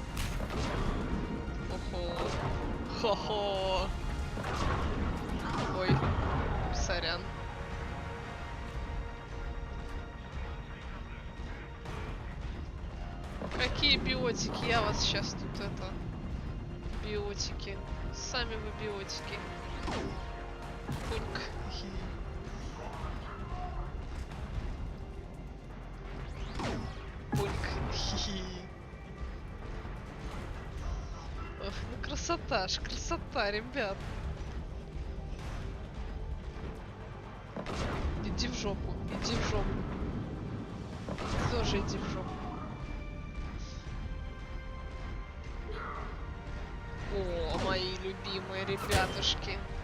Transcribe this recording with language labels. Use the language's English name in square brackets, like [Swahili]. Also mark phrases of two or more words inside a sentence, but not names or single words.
[Russian] Охо. Хо-хо. Ой, сорян. Какие биотики? Я вас сейчас тут это... Биотики. Сами вы биотики. Пуньк. Хи-хи. Ох, ну красота ж, красота, ребят. Иди в жопу, иди в жопу. Тоже иди в жопу. О, мои любимые ребятушки.